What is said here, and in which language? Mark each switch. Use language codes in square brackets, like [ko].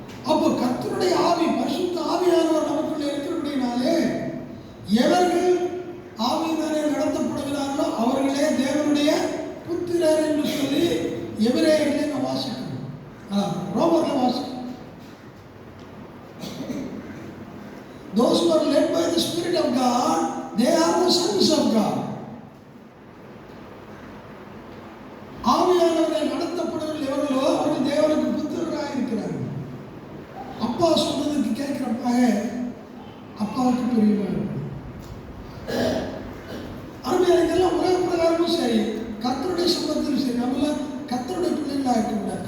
[ta] அப்போ கர்த்தருடைய ஆவி, பரிசுத்த ஆவியானவர் நமக்குள்ளே இருக்கிறபடினாலே எவர்கள் ஆவியினாலே நடத்தப்படுகிறார்களோ அவர்களே தேவனுடைய புத்திரர் என்று சொல்லி எபிரேயர்களை நான் வாசிக்கணும், ரோமர்ல வாசிக்கணும். [en] Those who are led by the Spirit of God, they are the sons of God. [ta] ஆவியானவரை நடத்தப்படுவதில் எவர்களோ அவர்கள் தேவனுக்கு புத்திரராக இருக்கிறார்கள். அப்பா சொன்னதுக்கு கேட்கிறப்பாக அப்பாவுக்கு பிரியமா இருக்கும். அருமையான இதெல்லாம் உலக பிரகாரமும் சரி, கர்த்தருடைய சம்பந்தத்திலும் சரி, நம்மளாம் கர்த்தருடைய பிள்ளைகளாக இருக்கக்கூடாது.